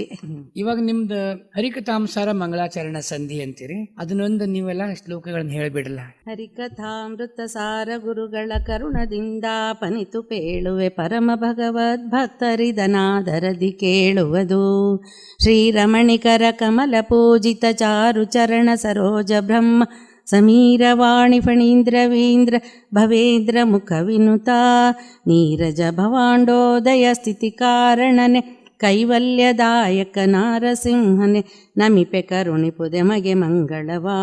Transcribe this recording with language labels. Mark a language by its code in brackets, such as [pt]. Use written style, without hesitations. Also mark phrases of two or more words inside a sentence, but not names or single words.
[kn] ಇವಾಗ ನಿಮ್ದು ಹರಿಕಥಾಂಸಾರ ಮಂಗಳಾಚರಣ ಸಂಧಿ ಅಂತೀರಿ, ಅದನ್ನೊಂದು ನೀವೆಲ್ಲ ಶ್ಲೋಕಗಳನ್ನ ಹೇಳಿಬಿಡಲ್ಲ. ಹರಿಕಥಾಮೃತ ಸಾರ ಗುರುಗಳ ಕರುಣದಿಂದ ಪನಿತು ಪೇಳುವೆ ಪರಮ ಭಗವದ್ ಭಕ್ತರಿದನಾದರದಿ ಕೇಳುವುದು. ಶ್ರೀರಮಣಿಕರ ಕಮಲ ಪೂಜಿತ ಚಾರು ಚರಣ ಸರೋಜ ಬ್ರಹ್ಮ ಸಮೀರವಾಣಿ ಫಣೀಂದ್ರವೀಂದ್ರ ಭವೇಂದ್ರ ಮುಖ ವಿನುತಾ ನೀರಜ ಭವಾಂಡೋದಯ ಸ್ಥಿತಿ ಕಾರಣನೆ ಕೈವಲ್ಯದಾಯಕ ನಾರಸಿಂಹನೆ ನಮಿಪೆ ಕರುಣಿಪುದೆ ಮಗೆ ಮಂಗಳವಾ.